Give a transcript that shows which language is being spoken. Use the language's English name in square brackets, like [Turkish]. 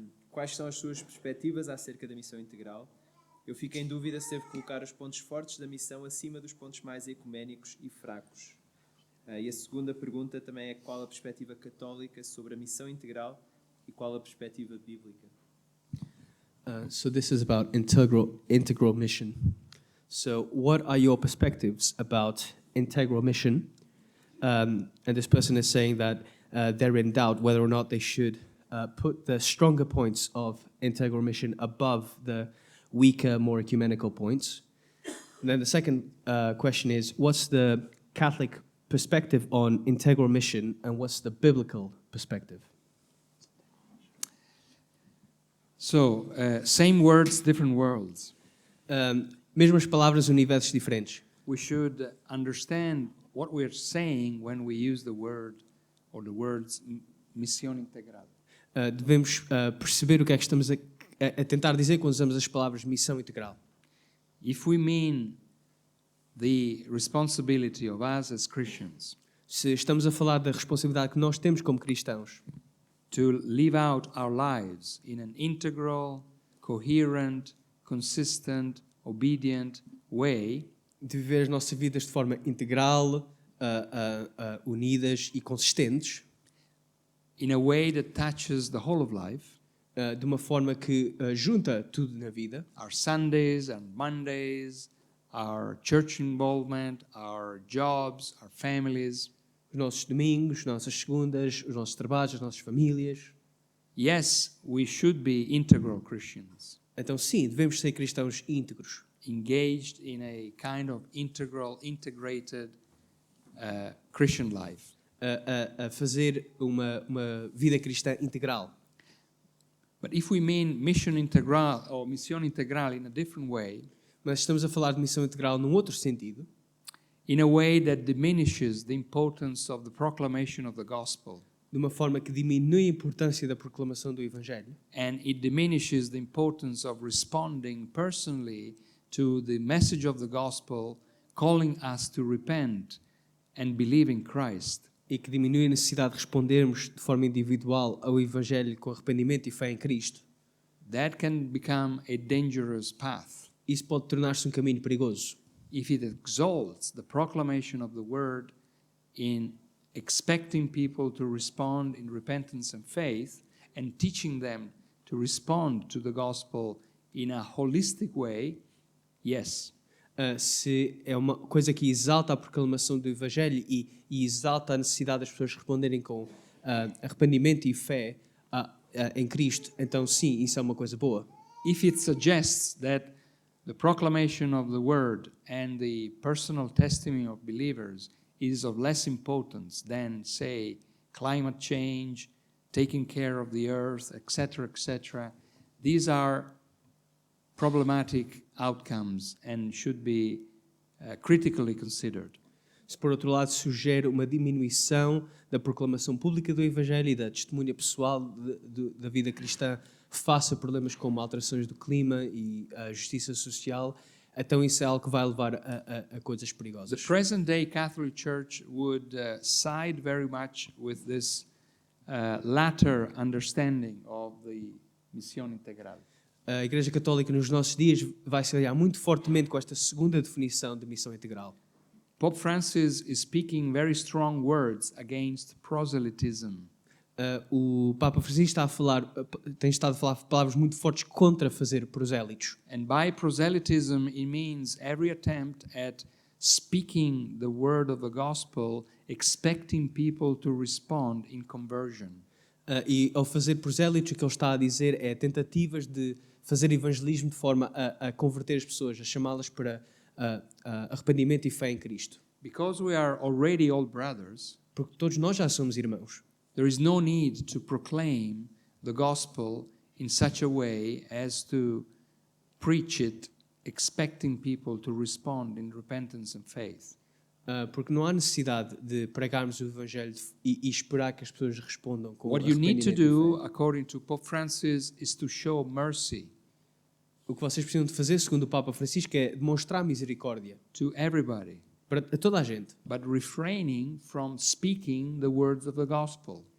[Portuguese] Quais são as suas perspectivas acerca da missão integral? Eu fico em dúvida se devo colocar os pontos fortes da missão acima dos pontos mais ecuménicos e fracos. E a segunda pergunta também é qual a perspectiva católica sobre a missão integral e qual a perspectiva bíblica. [English] So this is about integral mission. So what are your perspectives about integral mission? And this person is saying that they're in doubt whether or not they should put the stronger points of integral mission above the weaker, more ecumenical points. And then the second question is, what's the Catholic perspective on integral mission and what's the biblical perspective? So, same words, different worlds. [Portuguese] Mesmas palavras, universos diferentes. [English] We should understand what we're saying when we use the word or the words missão integral. [Portuguese] Devemos perceber o que é que estamos a tentar dizer quando usamos as palavras missão integral. [English] If we mean the responsibility of us as Christians [Portuguese] Se estamos a falar da responsabilidade que nós temos como cristãos [English] to live out our lives in an integral, coherent, consistent, obedient way, [Portuguese] de viver as nossas vidas de forma integral, unidas e consistentes, [English] in a way that touches the whole of life, [Portuguese] de uma forma que junta tudo na vida, [English] our Sundays and Mondays, our church involvement, our jobs, our families. [Portuguese] os nossos domingos, as nossas segundas, os nossos trabalhos, as nossas famílias. [English] Yes, we should be integral Christians, [Portuguese] Então sim, devemos ser cristãos íntegros, [English] engaged in a kind of integral, integrated Christian life. [Portuguese] a fazer uma vida cristã integral. [English] But if we mean mission integral or misión integral in a different way, [Portuguese] Mas estamos a falar de missão integral num outro sentido, [English] in a way that diminishes the importance of the proclamation of the gospel, [Portuguese] de uma forma que diminui a importância da proclamação do Evangelho, [English] and it diminishes the importance of responding personally to the message of the gospel, calling us to repent and believe in Christ, [Portuguese] e que diminui a necessidade de respondermos de forma individual ao Evangelho com arrependimento e fé em Cristo. [English] that can become a dangerous path [Portuguese] Isso pode tornar-se um caminho perigoso. [English] if it exalts the proclamation of the word in expecting people to respond in repentance and faith and teaching them to respond to the gospel in a holistic way. Yes, [Portuguese] Se é uma coisa que exalta a proclamação do Evangelho e exalta a necessidade das pessoas responderem com arrependimento e fé em Cristo, então sim, isso é uma coisa boa. [English] if it suggests that the proclamation of the word and the personal testimony of believers is of less importance than, say, climate change, taking care of the earth, etc., these are problematic outcomes and should be critically considered. [Portuguese] Se por outro lado sugere uma diminuição da proclamação pública do Evangelho e da testemunha pessoal da vida cristã face a problemas como alterações do clima e a justiça social, então isso é algo que vai levar a coisas [English] The [Portuguese] perigosas. [English] present day Catholic Church would side very much with this latter understanding of the Missão Integral. [Portuguese] A Igreja Católica nos nossos dias vai se aliar muito fortemente com esta segunda definição de missão integral. [English] Pope Francis is speaking very strong words against proselytism. [Portuguese] O Papa Francisco tem estado a falar palavras muito fortes contra fazer prosélitos. [English] And by proselytism, it means every attempt at speaking the word of the gospel, expecting people to respond in conversion. [Portuguese] E ao fazer prosélitos, o que ele está a dizer é tentativas de fazer evangelismo de forma a converter as pessoas, a chamá-las para arrependimento e fé em Cristo. [English] Because we are already all brothers, [Portuguese] Porque todos nós já somos irmãos. [English] there is no need to proclaim the gospel in such a way as to preach it, expecting people to respond in repentance and faith. [Portuguese] Porque não há necessidade de pregarmos o Evangelho e esperar que as pessoas respondam com [English] What you need to [Portuguese] arrependimento e fé. [English] according to Pope Francis, is to show mercy [Portuguese] O que vocês precisam de fazer, segundo o Papa Francisco, é demonstrar misericórdia [English] to everybody, [Portuguese] para toda a gente, [English] but refraining from speaking the words of the gospel,